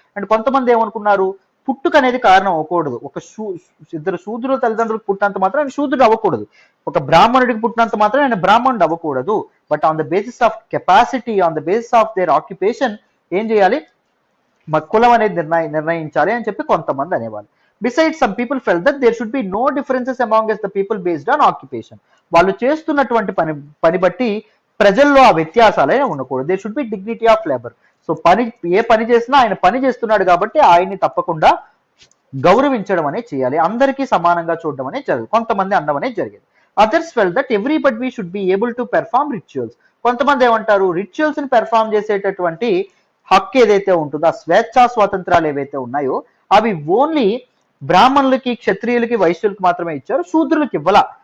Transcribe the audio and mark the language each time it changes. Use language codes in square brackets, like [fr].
[te] And కొంతమంది ఏమనుకున్నారు, పుట్టుక అనేది కారణం అవ్వకూడదు. ఒక ఇద్దరు శూద్రుల తల్లిదండ్రులకు పుట్టినంత మాత్రం ఆయన శూద్రుడు అవ్వకూడదు, ఒక బ్రాహ్మణుడికి పుట్టినంత మాత్రం ఆయన బ్రాహ్మణుడు అవ్వకూడదు. [en] but on the basis of capacity, on the basis of their occupation [te] ఏం చేయాలి, మా కులం అనేది నిర్ణయించాలి అని చెప్పి కొంతమంది అనేవాళ్ళు. [en] Besides, some people felt that there should be no differences among the people based on occupation. [te] వాళ్ళు చేస్తున్నటువంటి పని బట్టి ప్రజల్లో ఆ వ్యత్యాసాలే ఉండకూడదు. [en] There should be dignity of labour. [te] So ఏ పని చేసినా ఆయన పని చేస్తున్నాడు కాబట్టి ఆయన్ని తప్పకుండా గౌరవించడం అనేది చేయాలి, అందరికీ సమానంగా చూడడం అనేది జరగదు. కొంతమంది అనడం అనేది జరిగింది. [en] Others felt that everybody should be able to perform rituals. [te] కొంతమంది ఏమంటారు, రిచువల్స్ ని పెర్ఫార్మ్ చేసేటటువంటి హక్కు ఏదైతే ఉంటుందో, ఆ స్వేచ్ఛా స్వాతంత్రాలు ఏవైతే ఉన్నాయో అవి ఓన్లీ బ్రాహ్మణులకి, క్షత్రియులకి, వైశ్యులకి మాత్రమే ఇచ్చారు, శూద్రులకి ఇవ్వాల.